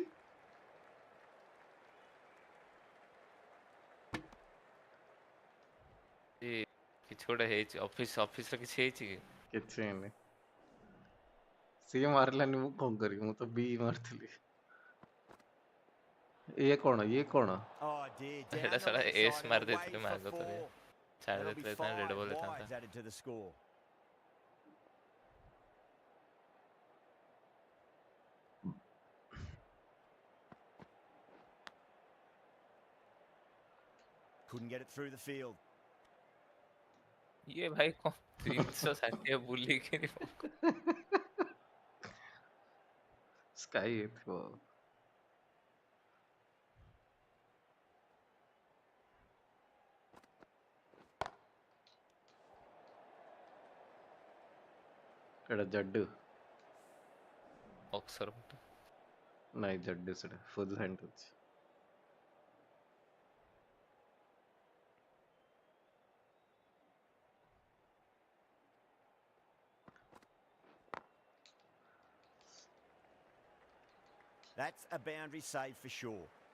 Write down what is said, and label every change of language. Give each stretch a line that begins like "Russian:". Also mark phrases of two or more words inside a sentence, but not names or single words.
Odia: କିଛି ଗୋଟେ ହେଇଛି ଅଫିସରେ କିଛି ହେଇଛି କି? କିଛି ହେଇନି। ସିଏ ମାରିଲାନି ମୁଁ କଣ କରିବି ମୁଁ ତ ବି ମାରିଥିଲି। ଇଏ କଣ?
English: Oh dear, down
Odia: ଏଟା
English: the
Odia: ସାରା
English: left
Odia: ଏସ୍
English: side
Odia: ମାରି
English: and away
Odia: ଦେଇଥିଲି
English: for
Odia: ମାର୍ଗ ତ
English: 4.
Odia: ଛାଡ଼ି
English: That'll be
Odia: ଦେଇଥିଲେ
English: 5 red ball
Odia: ହେଇଥାନ୍ତା।
English: wides added to the score. Couldn't get it through the field.
Odia: ଇଏ ଭାଇ କଣ 360 ବୁଲିକିରି ସ୍କାଇ ହେଇଥିବ। ଏଟା ଜଡ୍ଡୁ ଅକ୍ସର ନାଇଁ ଜଡ୍ଡୁ ସେଟା
English: full hand
Odia: ଅଛି।
English: That's a boundary save for sure.